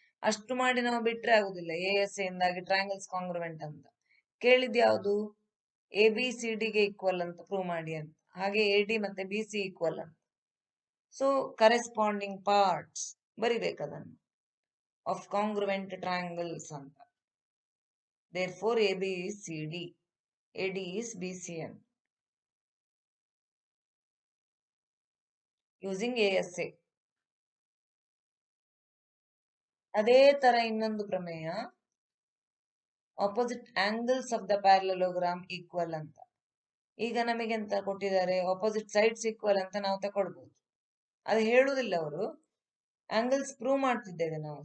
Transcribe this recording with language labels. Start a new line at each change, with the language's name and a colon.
Kannada: ಅಷ್ಟು ಮಾಡಿ ನಾವು ಬಿಟ್ರೆ ಆಗುದಿಲ್ಲ. ASA ಇಂದಾಗಿ ಟ್ರಯಾಂಗಲ್ಸ್ ಕಾಂಗ್ರುವೆಂಟ್ ಅಂತ ಕೇಳಿದ್ ಯಾವುದು? ABCD ಗೆ ಈಕ್ವಲ್ ಅಂತ ಪ್ರೂವ್ ಮಾಡಿ ಅಂತ. ಹಾಗೆ AD ಮತ್ತೆ BC ಈಕ್ವಲ್ ಅಂತ. So corresponding parts ಬರಿಬೇಕದನ್ನು of ಕಾಂಗ್ರುವೆಂಟ್ triangles ಅಂತ.
English: therefore AB is CD, AD is BCN using ASA.
Kannada: ಅದೇ ತರ ಇನ್ನೊಂದು ಪ್ರಮೇಯ,
English: opposite angles of the parallelogram equal
Kannada: ಅಂತ. ಈಗ ನಮಗೆ ಎಂತ ಕೊಟ್ಟಿದ್ದಾರೆ? ಆಪೋಸಿಟ್ ಸೈಡ್ಸ್ ಈಕ್ವಲ್ ಅಂತ ನಾವು ತಕೊಳ್ಬಹುದು. ಅದು ಹೇಳುವುದಿಲ್ಲ ಅವರು, ಆಂಗಲ್ಸ್ ಪ್ರೂವ್ ಮಾಡ್ತಿದ್ದೇವೆ ನಾವು.